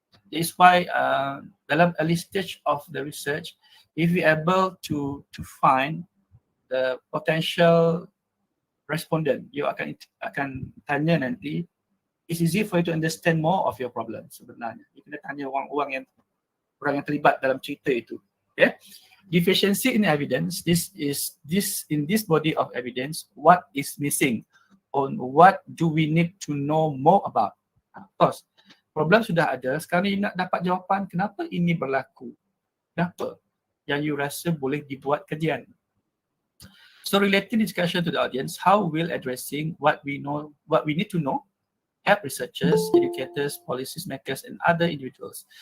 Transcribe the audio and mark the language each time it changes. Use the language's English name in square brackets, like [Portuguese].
[English] That's why dalam early stage of the research, if we able to find the potential respondent, [Malay] you akan tanya nanti, [English] it's easy for you to understand more of your problem sebenarnya. [Malay] You kena tanya orang yang terlibat dalam cerita itu. [English] Okay? Deficiency in evidence, in this body of evidence, what is missing? On what do we need to know more about? Of course, [Malay] problem sudah ada, sekarang ni nak dapat jawapan kenapa ini berlaku. Kenapa? Yang you rasa boleh dibuat kajian. [English] So relating discussion to the audience, how will addressing what we need to know help researchers, educators, policy makers and other individuals.